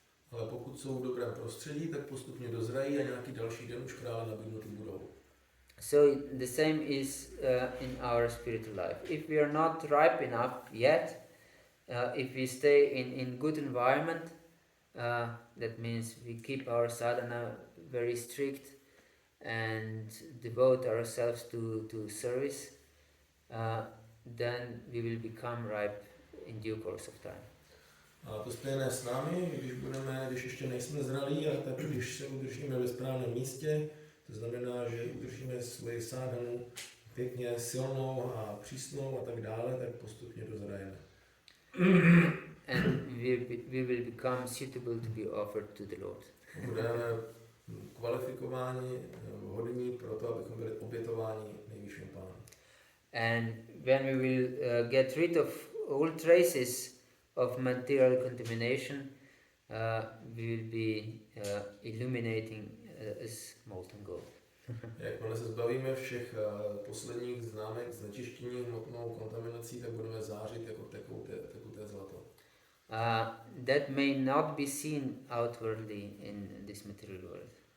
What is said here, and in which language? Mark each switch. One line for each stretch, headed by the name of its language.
Czech: Ale pokud jsou v dobrém prostředí, tak postupně dozrají a nějaký další den už krále nabídnuty budou.
English: So the same is in our spiritual life. If we are not ripe enough yet, if we stay in good environment, that means we keep our sadhana very strict and devote ourselves to service, then we will become ripe in due course of time.
Czech: A to stejné s námi, když ještě nejsme zralí, a tak když se udržíme ve správném místě, to znamená, že udržíme svoji sádhanu pěkně silnou a přísnou a tak dále, tak postupně dozrajeme.
English: And we will become suitable to be offered to the Lord.
Czech: Budeme kvalifikováni, vhodní pro to, abychom byli obětováni nejvyšším Pánu.
English: And when we will get rid of all traces of material contamination, we will be illuminating as molten gold.
Czech: Jakmile se zbavíme všech posledních známek znečištění hmotnou kontaminací, tak budeme zářit jako tekuté zlato.
English: That may not be seen outwardly in this material world.